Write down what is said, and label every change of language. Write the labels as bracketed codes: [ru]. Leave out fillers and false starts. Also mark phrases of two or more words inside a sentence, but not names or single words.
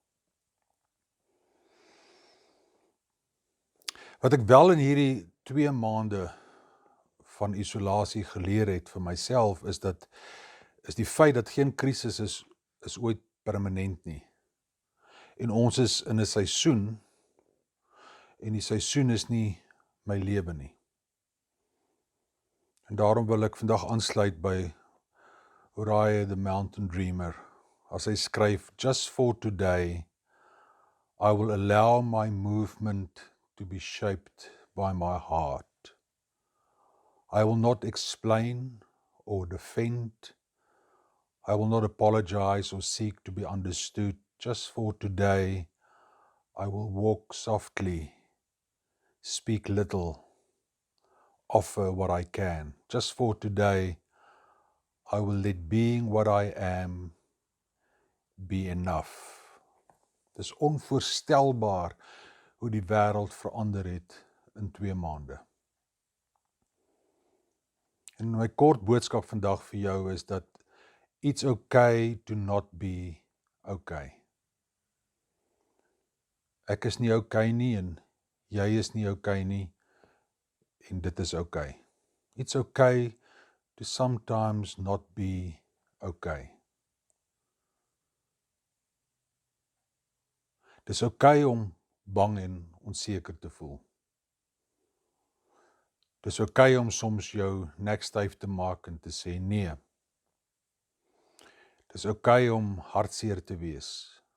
[af] Wat ek wel in hierdie 2 maande van isolasie geleer het vir myself is die feit dat geen krisis is ooit permanent nie. En ons is in 'n seisoen en die seisoen is nie my lewe nie. En daarom wil ek vandag aansluit by Uriah the Mountain Dreamer, as hy skryf, [en] just for today, I will allow my movement to be shaped by my heart. I will not explain or defend. I will not apologize or seek to be understood. Just for today, I will walk softly, speak little, offer what I can. Just for today, I will let being what I am be enough. [af] Dis onvoorstelbaar hoe die wêreld verander het in 2 maande. En my kort boodskap vandag vir jou is dat [en] it's okay to not be okay. [af] Ek is nie okay nie en jy is nie okay nie en dit is okay. [en] It's okay to sometimes not be okay. [af] Dis okay om bang en onseker te voel. Dis okay om soms jou nek styf te maak en te sê nee. Dis okay om hartseer te wees.